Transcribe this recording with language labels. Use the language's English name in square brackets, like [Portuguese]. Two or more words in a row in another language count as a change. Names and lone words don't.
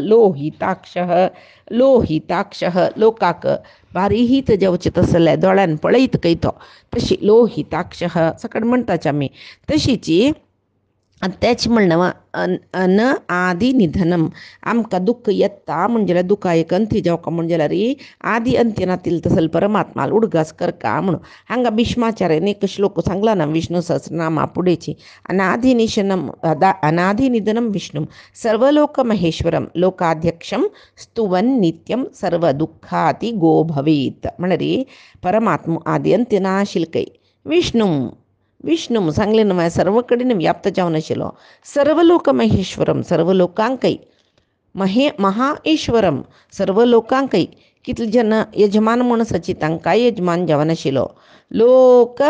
[Konkani] लोहिताक्ष लोकाक बारीहीत जावचें तसलें दोळ्यान पळयत कयतो तशी लोहिताक्ष सकट म्हणटाची आमी तशीची तेच म्हणणं अन आदी निधनम आमकां दुःख येता म्हणजे दुःखा एक अंती जावका म्हणजे आदी अंत्यनातील तसल परमात्मा उडगास करका म्हणून हांगा भीष्माचार्यान एक श्लोक सांगला ना विष्णू सहस्रनामा पुढेची [Sanskrit] अनादि निधनम विष्णू सर्वलोक महेश्वरम लोकाध्यक्षम स्तुवन नित्यम सर्व दुःखाती गो भवेत [Konkani] म्हणजे परमात्मा आदी अंत्य नाशिल्कय विष्णू सांगले न्हय सर्व कडेन व्याप्त जावन आशिल्लो [Sanskrit] सर्व लोक महेश्वरम [Konkani] सर्व लोकांकय महाईश्वरम सर्व लोकांकय कितले जन यजमान म्हूण आसाची तांकांय यजमान जावन आशिल्लो लोक